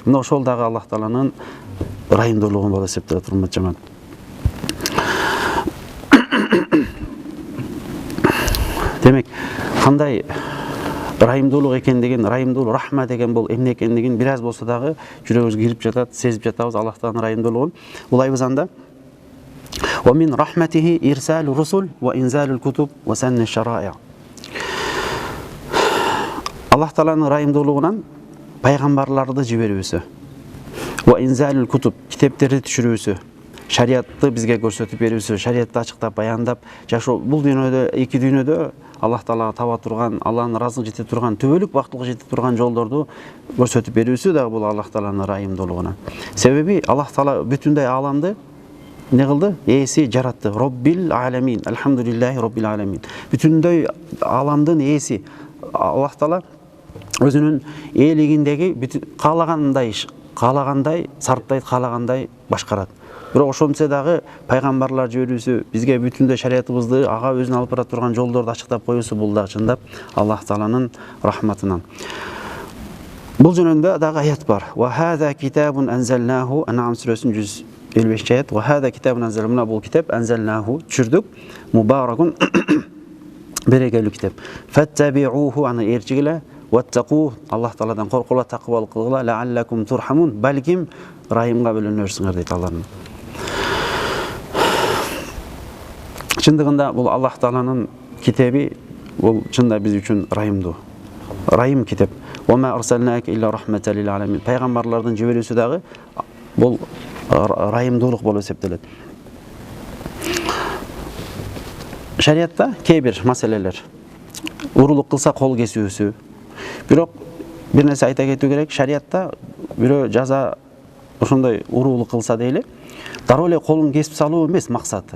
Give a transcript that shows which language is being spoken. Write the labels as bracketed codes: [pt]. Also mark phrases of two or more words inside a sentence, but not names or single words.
[ky] Мына ошол дагы Аллах Тааланын райымдуулугун болуп эсептелет, урматтуу жамаат. Демек, кандай райымдуулук экендигин, райымдуулук рахма деген бул эмне экендигин бир аз болсо дагы жүрөгүбүзгө кирип жатат, сезип жатабыз Аллахтын райымдуулугун. Улайбыз анда. [ar] ومن رحمته إرسال الرسل وإنزال الكتب وسن الشرائع. [ky] Аллах Тааланын райымдуулугунан пайгамбарларды жиберүүсү. [ar] وإنزال الكتب, [ky] китептерди түшүрүүсү. Шариатты бизге көрсөтүп берүүсү, шариатты ачыктап, баяндап, жашоо бул дүйнөдө, эки дүйнөдө Аллах Таалага таба турган, Аллахтын ыраазылыгына жете турган, түбөлүк бактылыкка жете турган жолдорду көрсөтүп берүүсү дагы бул Аллах Тааланын райымдуулугунан. Себеби Аллах Таала бүтүндөй ааламды не кылды? Ээси жаратты. [ar] رب العالمين. الحمد لله رب العالمين. [ky] Бүтүндөй ааламдын ээси Аллах Таала өзүнүн ээлигиндеги каалагандай каалагандай сарптайт, каалагандай башкарат. Бирок ошончо дагы пайгамбарлар жиберүүсү, бизге бүтүндөй шариятыбызды ага өзүнө алып бара турган жолдорду ачыктап коюусу бул дагы чындап Аллах Тааланын рахматынан. Бул жөнүндө дагы аят бар. [ar] وهذا كتاب أنزلناه, Ан'ам [ky] сүрөсүнүн 155 аят. [ar] وهذا كتاب أنزلناه, [ky] бул китап анзалнаху түшүрдүк, мубаракун берекелүү китап. Фаттабиуху, аны ээрчигиле, ваттaqu, Аллах Тааладан коркула, такыбалык кылгыла, [ar] لعلكم ترحمون, [ky] балким райымга бөлөнөрсүңөр дейт Аллах. Чындыгында бул Аллах Тааланын китеби, бул чында биз үчүн райымдуу. Райым китеп. [ar] وما أرسلناك إلا رحمة للعالمين. [ky] Пайгамбарлардын жиберүүсү дагы бул райымдуулук болуп эсептелет. Шариатта кээ бир маселелер, урулук кылса кол кесүүсү. Бирок бир нерсе айта кетүү керек, шариатта бирөө жаза ошондой урулук кылса дейли, дароо эле колун кесип салуу эмес максаты.